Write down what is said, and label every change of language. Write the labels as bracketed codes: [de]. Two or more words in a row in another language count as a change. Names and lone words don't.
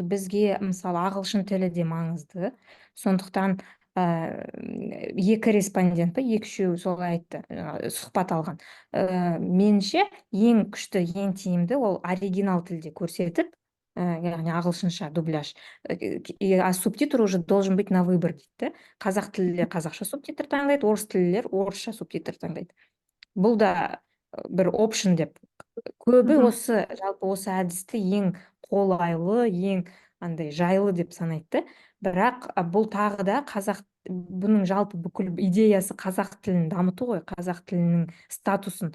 [kk] Бізге мысалы ағылшын тілі де маңызды. Сондықтан екі респондент па, екі-үшеу солай айтты, сұхбат алған. Меніңше ең күшті, ең тиімді ол оригинал тілде көрсетіп, яғни ағылшынша дубляж. [ru] А субтитр уже должен быть на выбор дейді. [kk] Қазақ тілі қазақша субтитр таңдайды, орыс тілділер орысша субтитр таңдайды. Бұл да бір опшн деп. Көбі жалпы осы әдісті ең қолайлы, ең андай жайлы деп санайды. Бірақ бұл тағы да бұның жалпы бүкіл идеясы қазақ тілін дамыту ғой, қазақ тілінің статусын.